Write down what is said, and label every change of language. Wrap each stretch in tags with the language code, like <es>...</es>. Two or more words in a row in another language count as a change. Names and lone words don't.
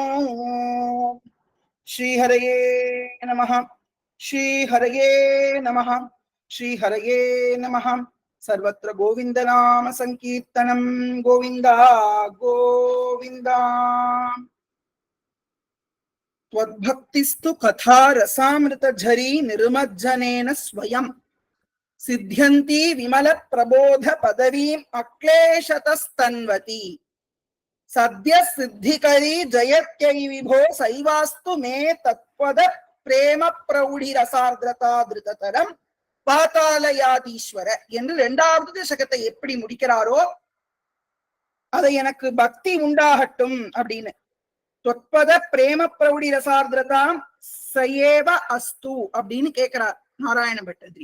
<sa>श्रीहरये नमः. श्रीहरये नमः। श्रीहरये नमः. सर्वत्र गोविंद नाम संकीर्तनम गोविंदा गोविंदा. त्वद्भक्तिस्तु कथा रसामृत झरी निर्मज्जनेन स्वयं सिद्ध्यन्ति विमल प्रबोध पदवीम् अक्लेशतस्तन्वती सद्य सिद्धिकरी जयत्यै विभो सैवास्तु मे तत्पद प्रेम प्रौढि रसार्द्रता धृततरम</sa> <ta>பாதாலயாதீஸ்வர என்று இரண்டாவது தசகத்தை எப்படி முடிக்கிறாரோ அதை எனக்கு பக்தி உண்டாகட்டும் அப்படின்னு.</ta> <sa>तत्पद प्रेम प्रौढि रसार्द्रतां सैव अस्तु</sa> <ta>அப்படின்னு கேட்கிறார் நாராயண பட்டதிரி.</ta>